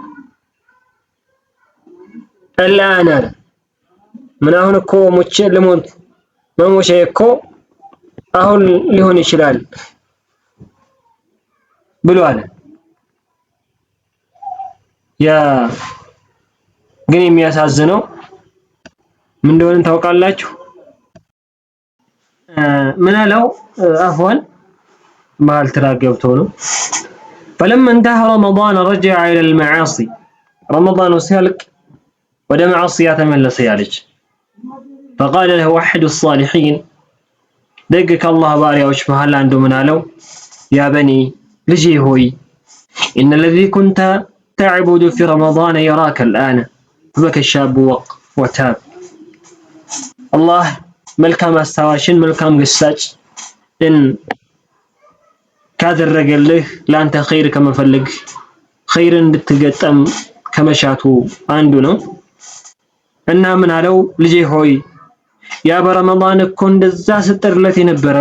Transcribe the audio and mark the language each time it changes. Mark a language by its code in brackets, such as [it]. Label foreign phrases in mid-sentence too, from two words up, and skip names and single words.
[am] አላና ምን አሁን እኮ ሞቼ ልሞት መሞቼ እኮ አሁን ሊሆን ይችላል ብሎ አለ ያ ግን የሚያሳዝነው ምን እንደሆነ ታውቃላችሁ ምን አለው አፍዋን ማል ተራገብቶ ነው [ar] فلما انتهى رمضان رجع الى المعاصي [am] رمضان ሲያልቅ ወደ ማዕሲያ ተመለሰ ያለች [ar] فقال له احد الصالحين [am] ደግ ከአላህ ባሪያዎች መሃል አንዱ ምን አለው [ar] يا بني [am] ልጄ ሆይ [ar] ان الذي كنت تعبد في رمضان يراك الآن فبكى الشاب وتاب الله [am] መልካም አስተዋሽን መልካም ግሳጭ ان ካደረገልህ ላንተ ኸይር ከመፈለግ ኸይር እንድትገጠም ከመሻቱ አንዱ ነው እና ምን አለው ልጄ ሆይ ያ በረመዳን እኮ እንደዛ ስትጥርለት የነበረው